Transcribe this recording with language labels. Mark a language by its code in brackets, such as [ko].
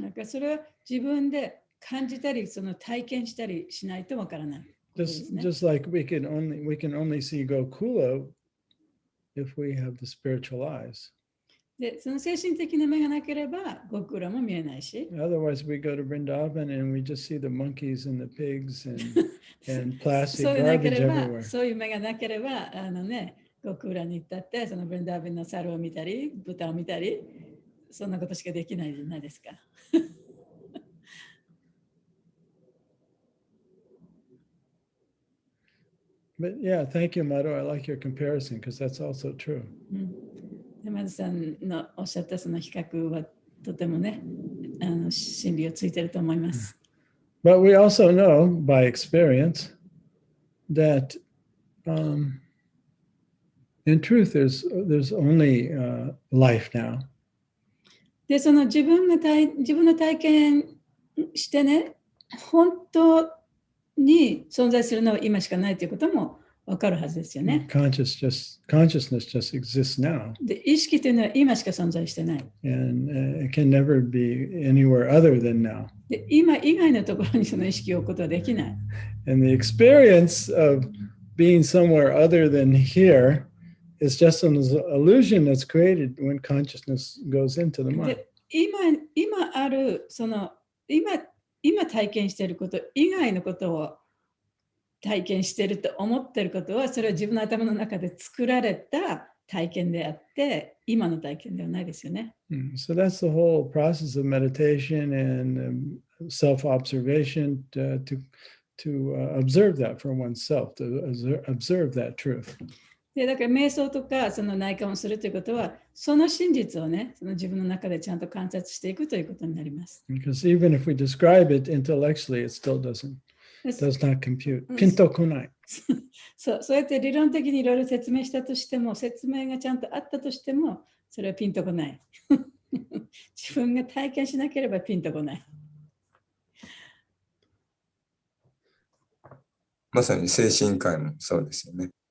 [ja] なんかそれは自分で感じたり、その体験したりしないとわからない。 [en] Just like we can only see Gokula if we have the spiritual eyes. [ja] で、その精神的な目がなければ、ゴクラも見えないし。 [en] Otherwise, we go to Vrindavan and we just see the monkeys and the pigs and plastic [ja] そうでなけ [en] garbage [ja] れば、 [en] everywhere. [ja] そういう目がなければ、ゴクラに行ったって、そのブリンダービンの猿を見たり、豚を見たり、そんなことしかできないじゃないですか。 [en] But yeah, thank you, Madhu. I like your comparison because that's also true. [ja] 山田さんのおっしゃったその比較はとてもね、真理をついてると思います。 [en] But we also know by experience that in truth, there's only life now. [ja] で、その自分の体験してね、本当に存在するのは今しかないということも分かるはずですよね。 [en] Consciousness just exists now. [ja] で、意識というのは今しか存在してない。 [en] And it can never be anywhere other than now. [ja] で、今以外のところにその意識を置くことはできない。 [en] And the experience of being somewhere other than here is just an illusion that's created when consciousness goes into the mind. [ja] で、今あるその今体験していること以外のことを体験していると思っていることは、それは自分の頭の中で作られた体験であって、今の体験ではないですよね。 [en] So that's the whole process of meditation and self-observation to observe that for oneself, to observe that truth. [ja] で、だから瞑想とかその内観をするということは、その真実をね、その自分の中でちゃんと観察していくということになります。 [en] Because even if we describe it intellectually, it still does not compute. [ja] Pinto kunai. そうやって理論的にいろいろ説明したとしても、説明がちゃんとあったとしても、それはピンとこない。自分が体験しなければピンとこない。まさに精神科医もそうですよね。